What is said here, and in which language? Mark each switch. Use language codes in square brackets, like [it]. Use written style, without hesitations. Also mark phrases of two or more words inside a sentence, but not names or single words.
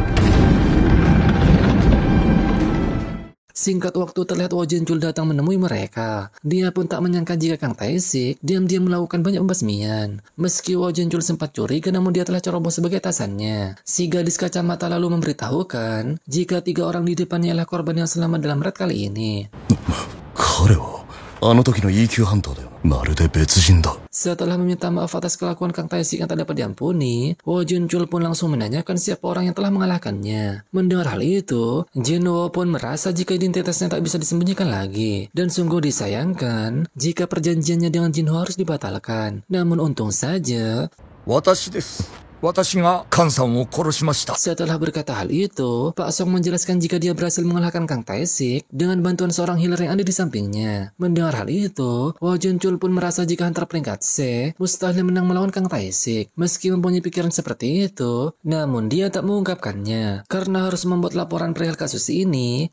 [id] Singkat waktu terlihat Wo Jinchul datang menemui mereka. Dia pun tak menyangka jika Kang Tae-sik diam-diam melakukan banyak pembasmian. Meski Wo Jinchul sempat curiga, namun dia telah ceroboh sebagai atasannya. Si gadis kacamata lalu memberitahukan jika 3 orang di depannya adalah korban yang selamat dalam raid kali ini. [ja] 彼はあの時の EQ ハンターだよな。まるで別人だ。 [id] Setelah meminta maaf atas kelakuan Kang Tae-sik yang tak dapat diampuni, Wo Jinchul pun langsung menanyakan siapa orang yang telah mengalahkannya. Mendengar hal itu, Jinwo pun merasa jika identitasnya tak bisa disembunyikan lagi. Dan sungguh disayangkan jika perjanjiannya dengan Jinwo harus dibatalkan. Namun untung saja, [ja] 私です。私が菅さんを殺しました。 [id] setelah berkata hal itu, Pak Song menjelaskan jika dia berhasil mengalahkan Kang Tae-sik dengan bantuan seorang healer yang ada di sampingnya. Mendengar hal itu, Wo Jinchul pun merasa jika hunter peringkat C mustahil menang melawan Kang Tae-sik. Meski mempunyai pikiran seperti itu, namun dia tak mengungkapkannya karena harus membuat laporan perihal kasus ini.